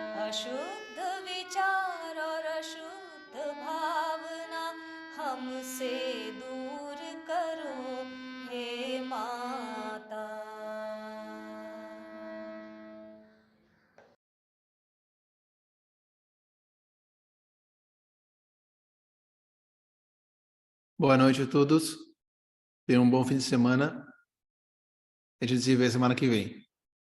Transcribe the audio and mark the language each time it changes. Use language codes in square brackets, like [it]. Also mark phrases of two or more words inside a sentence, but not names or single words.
[hi] अशुद्ध विचार और अशुद्ध भावना हमसे दूर करो हे माता। [pt] Boa noite a todos. Tenham um bom fim de semana. A gente se vê semana que vem.